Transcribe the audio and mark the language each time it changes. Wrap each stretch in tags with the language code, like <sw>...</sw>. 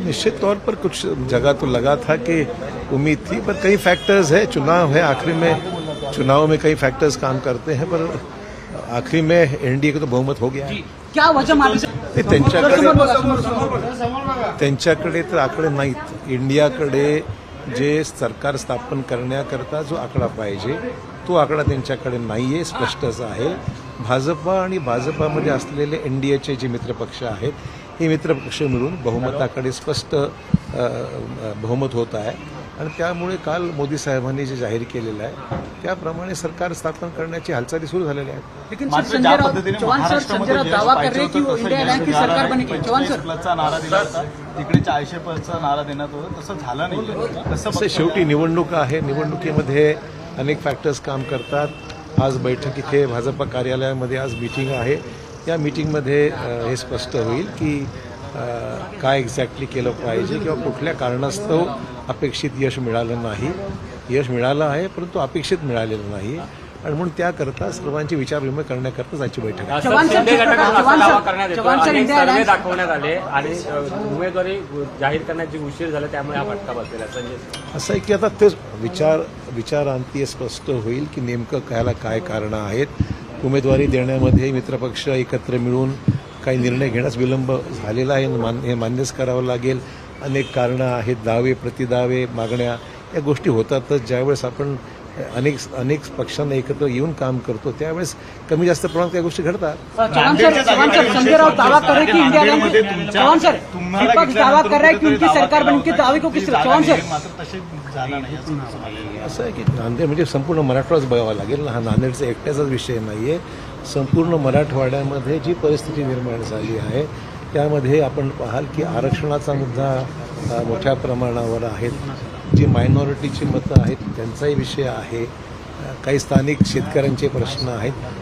<hi>निश्चित तौर पर कुछ जगह तो लगा था कि उम्मीद थी, पर कई फैक्टर्स है, चुनाव है, आखिरी में चुनाव में कई फैक्टर्स काम करते हैं, पर आखिरी में एनडीए को तो बहुमत हो गया है। क्या वजह मानली?</hi> <mr>त्यांच्याकडे तर आकडे नाहीत। इंडियाकडे जे सरकार स्थापन करण्याकरता जो आकडा पाहिजे तो आकडा त्यांच्याकडे नाहीये, स्पष्टच आहे। भाजपा आणि भाजपामध्ये असलेले एनडीएचे जे मित्रपक्ष आहेत हे मित्रपक्ष मिळून बहुमताकडे स्पष्ट बहुमत होत आहे आणि त्यामुळे काल मोदी साहेबांनी जे जाहीर केलेलं आहे त्याप्रमाणे सरकार स्थापन करण्याची हालचाली सुरू झालेल्या आहेत।</mr> <hi>लेकिन संजय राऊत दावा कर रहे हैं कि वो इंडिया अलायंस की सरकार बनेगी। चव्हाण सर</hi> <mr>चा नारा दिला होता, तिकडे 40% नारा देण्यात होता, तसं झालं नाही। कसं शेवटी निवडणूक आहे, निवडणुकीमध्ये अनेक फॅक्टर्स काम करतात। आज बैठक इथे भाजपा कार्यालयामध्ये आज मीटिंग आहे, या मीटिंगमध्ये हे स्पष्ट होईल की काय एक्झॅक्टली केलं पाहिजे किंवा कुठल्या कारणास्तव अपेक्षित यश मिळालं नाही। यश मिळालं आहे परंतु अपेक्षित मिळालेलं नाही आणि म्हणून त्याकरता सर्वांची विचारविनिमय करण्याकरताच आजची बैठक आहे। सर्वे दाखवण्यात आले आणि उमेदवारी जाहीर करण्याची उशीर झाला, त्यामुळे हा फटका बसलेला। संजय असं आहे की आता ते विचारांती स्पष्ट होईल की नेमकं कायला काय कारणं आहेत। उमेदवारी देण्यामध्ये मित्रपक्ष एकत्र मिळून काही निर्णय घेण्यास विलंब झालेला आहे, हे मान्यच करावं लागेल। अनेक कारणं आहेत, दावे प्रतिदावे मागण्या या गोष्टी होतातच। ज्यावेळेस आपण अनेक पक्षांना एकत्र येऊन काम करतो त्यावेळेस कमी जास्त प्रमाणात काही गोष्टी घडतात।</mr> <hi>संजय राउत दावा कर रहे हैं कि इंडिया अलायंस, चव्हाण सर विपक्ष दावा कर रहा है कि उनकी सरकार बनेगी, उनके दावे को किस तरह? चव्हाण सर</hi> <mr>असं आहे की नांदेड म्हणजे संपूर्ण मराठवाडाच बघावा लागेल ना, हा नांदेडचा एकट्याचाच विषय नाहीये। संपूर्ण मराठवाड्यामध्ये जी परिस्थिती निर्माण झाली आहे त्यामध्ये आपण पाहाल की आरक्षणाचा मुद्दा मोठ्या प्रमाणावर आहे, जी मायनॉरिटीची मतं आहेत त्यांचाही विषय आहे, काही स्थानिक शेतकऱ्यांचे प्रश्न आहेत।</mr>